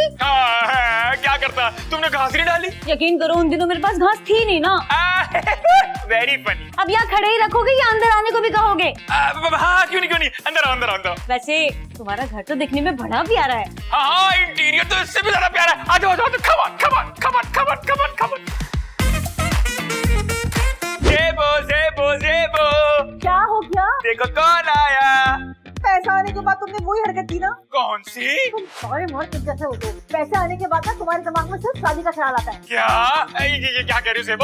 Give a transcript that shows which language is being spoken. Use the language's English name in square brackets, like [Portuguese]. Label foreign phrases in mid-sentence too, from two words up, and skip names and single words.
[Hindi] हाँ, क्या करता, तुमने घास नहीं डाली? यकीन करो उन दिनों मेरे पास घास थी नहीं ना। [English] very funny. [Hindi] अब यहाँ खड़े ही रखोगे या अंदर आने को भी कहोगे? हाँ, क्यों नहीं, अंदर आओ, अंदर आओ, अंदर आओ। वैसे तुम्हारा घर तो दिखने में बड़ा प्यारा है। हाँ, इंटीरियर तो इससे भी ज्यादा प्यारा है। आ जाओ, [English] come on, come on, come on, come on, come on, come on। [Hindi] जेबो, क्या हो गया? देखो कौन आया। पैसा आने के बाद तुमने वही हरकत की ना? कौन सी? तुम सारे मर्द तुम जैसे हो तो पैसे आने के बाद ना तुम्हारे दिमाग में सिर्फ शादी का ख्याल आता है। क्या? ये क्या कह रही हो सेबो?